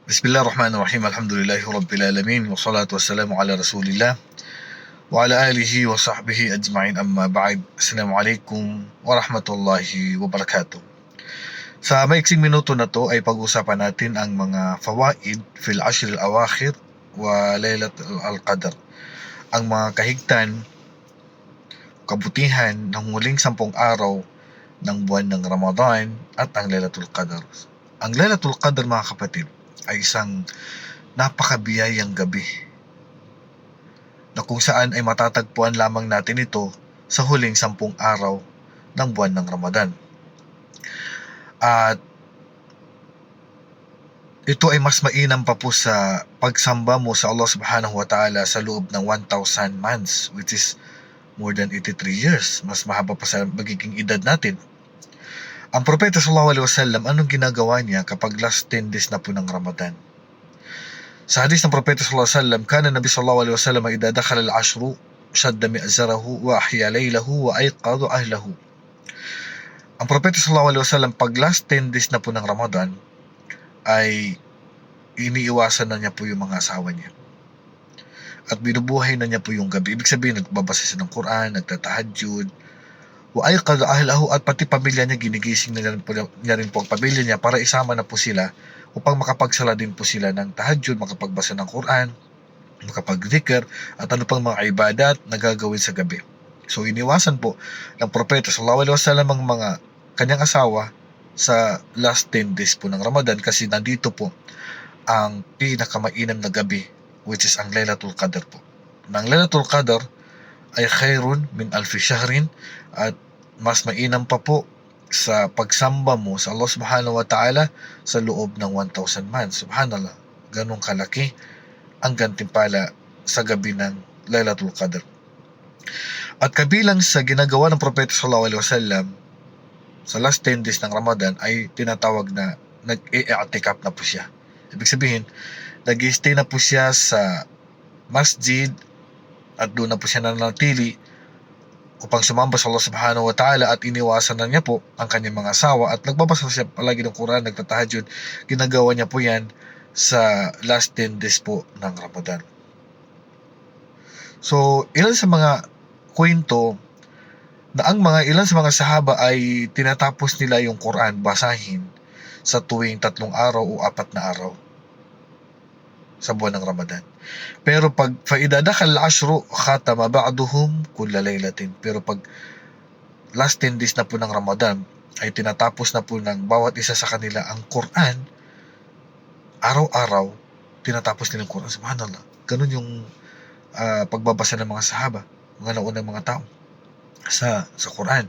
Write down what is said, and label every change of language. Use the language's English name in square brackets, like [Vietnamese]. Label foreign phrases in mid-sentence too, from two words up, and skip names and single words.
[Arabic] بسم الله الرحمن الرحيم. الحمد لله رب العالمين. والصلاة والسلام على رسول الله وعلى آله وصحبه أجمعين، أما بعد. السلام عليكم ورحمة الله وبركاته. [Filipino] Sa maiksing minuto na to ay pag-usapan natin ang mga [Arabic] فوائد في العشر الأواخر وليلة القدر. [Filipino] Ang mga kahigtan, kabutihan ng huling 10 araw ng buwan ng Ramadan at ang Lailatul Qadr. Ang Lailatul Qadr, mga kapatid, ay isang napakabiyayang gabi na kung saan ay matatagpuan lamang natin ito sa huling 10 araw ng buwan ng Ramadan. At ito ay mas mainam pa po sa pagsamba mo sa Allah [Arabic] سبحانه وتعالى [Filipino] sa loob ng [English] 1,000 months, which is more than 83 years. [Filipino] Mas mahaba pa sa magiging edad natin. Ang Propeta [Arabic] صلى الله عليه وسلم, [Filipino] anong ginagawa niya kapag [English] last 10 days [Filipino] na po ng Ramadan? Sa hadith ng Propeta [Arabic] صلى الله عليه وسلم، كان النبي صلى الله عليه وسلم إذا دخل العشر شد مئزره وأحيا ليله وأيقظ أهله. [Filipino] Ang Propeta [Arabic] صلى الله عليه وسلم, [Filipino] pag [English] last 10 days [Filipino] na po ng Ramadan, ay iniiwasan na niya po yung mga asawa niya. At binubuhay na niya po yung gabi. Ibig sabihin, nagbabasa siya ng Quran, nagtatahajjud, [Arabic] وأيقظ أهله, [Filipino] at pati pamilya niya, ginigising na niya rin po ang pamilya niya para isama na po sila upang makapagsala din po sila ng tahajjud, makapagbasa ng Quran, makapag-dhikr, at ano pang mga ibadat na gagawin sa gabi. So iniwasan po ng Propeta [Arabic] صلى الله عليه وسلم [Filipino] ang mga kanyang asawa sa [English] last 10 days [Filipino] po ng Ramadan, kasi nandito po ang pinakamainam na gabi, [English] which is [Filipino] ang Lailatul Qadr po. Ang Lailatul Qadr ay [Arabic] خير من ألف شهر, [Filipino] at mas mainam pa po sa pagsamba mo sa Allah [Arabic] سبحانه وتعالى [Filipino] sa loob ng 1,000 months. Subhanallah, ganong kalaki ang gantimpala sa gabi ng Lailatul Qadr. At kabilang sa ginagawa ng Propeta [Arabic] صلى الله عليه وسلم [Filipino] sa [English] last 10 days [Filipino] ng Ramadan ay tinatawag na nag-i-i'tikaf na po siya. Ibig sabihin, nag-i-stay na po siya sa masjid at doon na po siya nanatili upang sumamba sa Allah [Arabic] سبحانه وتعالى, [Filipino] at iniwasan na niya po ang kanyang mga asawa at nagbabasa siya palagi ng Quran, nagtatahajjud. Ginagawa niya po yan sa [English] last 10 days [Filipino] po ng Ramadan. So, ilan sa mga kwento na ang ilan sa mga sahaba ay tinatapos nila yung Quran, basahin, sa tuwing 3 araw o 4 na araw sa buwan ng Ramadan. Pero pag [Arabic] فإذا دخل العشر ختم بعضهم كل ليلة. [Filipino] Pero pag [English] last 10 days [Filipino] na po ng Ramadan ay tinatapos na po ng bawat isa sa kanila ang Quran. Araw-araw tinatapos nila ang Quran. Subhanallah. Ganun yung pagbabasa ng mga sahaba, mga naunang mga tao sa Quran.